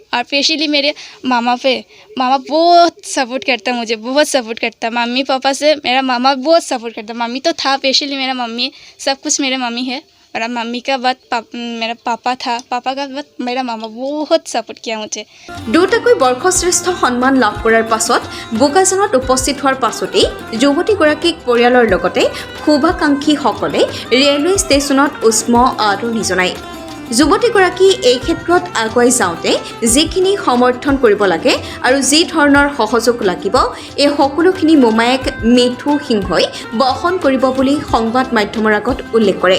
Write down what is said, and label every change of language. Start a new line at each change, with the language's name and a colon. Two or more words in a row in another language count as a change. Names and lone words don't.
Hindi: और स्पेशली मेरे मामा बहुत सपोर्ट करता, मुझे बहुत सपोर्ट करता। मम्मी पापा से मेरा मामा बहुत सपोर्ट करता। मम्मी तो था, स्पेशली मेरा मम्मी, सब कुछ मेरे मम्मी है। मेरा मम्मी का बाद मेरा पापा था, पापा का बाद मेरा मामा बहुत सपोर्ट किया मुझे।
Assamese: দুটাকৈ বৰ্ষশ্ৰেষ্ঠ সন্মান লাভ কৰাৰ পাছত বোকাজানত উপস্থিত হোৱাৰ পাছতেই যুৱতীগৰাকীক পৰিয়ালৰ লগতে শুভাকাংক্ষীসকলে
English: railway stationত
Assamese: উষ্ম আদৰণি জনায়। যুৱতীগৰাকী এই ক্ষেত্ৰত আগুৱাই যাওঁতে যিখিনি সমৰ্থন কৰিব লাগে আৰু যি ধৰণৰ সহযোগ লাগিব এই সকলোখিনি মোমায়েক মিঠু সিংহই বহন কৰিব বুলি সংবাদ মাধ্যমৰ আগত উল্লেখ কৰে।